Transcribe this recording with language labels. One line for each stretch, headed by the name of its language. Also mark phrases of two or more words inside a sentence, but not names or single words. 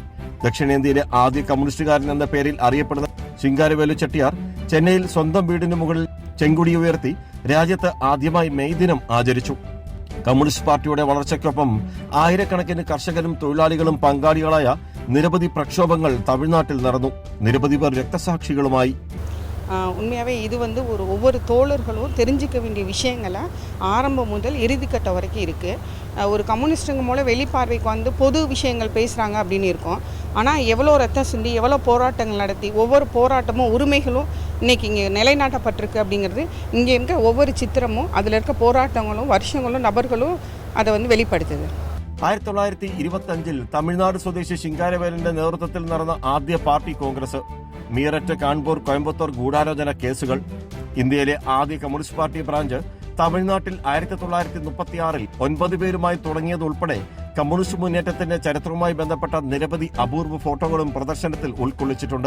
Malayalam: ദക്ഷിണേന്ത്യയിലെ ആദ്യ കമ്മ്യൂണിസ്റ്റുകാരൻ എന്ന പേരിൽ അറിയപ്പെടുന്ന ശിങ്കാരവേലു ചെട്ടിയാർ ചെന്നൈയിൽ സ്വന്തം വീടിന് മുകളിൽ ചെങ്കുടി ഉയർത്തി രാജ്യത്ത് ആദ്യമായി മെയ് ദിനം ആചരിച്ചു. കമ്മ്യൂണിസ്റ്റ് പാർട്ടിയുടെ വളർച്ചയ്ക്കൊപ്പം ആയിരക്കണക്കിന് കർഷകരും തൊഴിലാളികളും പങ്കാളികളായ നിരവധി പ്രക്ഷോഭങ്ങൾ തമിഴ്നാട്ടിൽ നടന്നു. നിരവധി പേർ രക്തസാക്ഷികളുമായി.
Tamil: உண்மையாகவே இது ஒவ்வொரு தோழர்களும் தெரிஞ்சிக்க வேண்டிய விஷயங்களை ஆரம்பம் முதல் இறுதிக்கட்ட வரைக்கும் இருக்குது. ஒரு கம்யூனிஸ்ட்டுங்க மூலம் வெளிப்பார்வைக்கு பொது விஷயங்கள் பேசுகிறாங்க அப்படின்னு இருக்கும். ஆனால் எவ்வளோ ரத்தம் சிந்தி எவ்வளோ போராட்டங்கள் நடத்தி ஒவ்வொரு போராட்டமும் உரிமைகளும் இன்றைக்கி இங்கே நிலைநாட்டப்பட்டிருக்கு அப்படிங்கிறது இங்கே இருக்க ஒவ்வொரு சித்திரமும் அதில் இருக்க போராட்டங்களும் வருஷங்களும் நபர்களும் அதை வெளிப்படுத்துது.
Malayalam: 1925-ൽ തമിഴ്നാട് സ്വദേശി ശിങ്കാരവേലന്റെ നേതൃത്വത്തിൽ നടന്ന ആദ്യ പാർട്ടി കോൺഗ്രസ്. മീററ്റ്, കാൺപൂർ, കോയമ്പത്തൂർ ഗൂഢാലോചന കേസുകൾ. ഇന്ത്യയിലെ ആദ്യ കമ്മ്യൂണിസ്റ്റ് പാർട്ടി ബ്രാഞ്ച് തമിഴ്നാട്ടിൽ 1936-ൽ 9 പേരുമായി തുടങ്ങിയതുൾപ്പെടെ കമ്മ്യൂണിസ്റ്റ് മുന്നേറ്റത്തിന്റെ ചരിത്രവുമായി ബന്ധപ്പെട്ട നിരവധി അപൂർവ ഫോട്ടോകളും പ്രദർശനത്തിൽ ഉൾക്കൊള്ളിച്ചിട്ടുണ്ട്.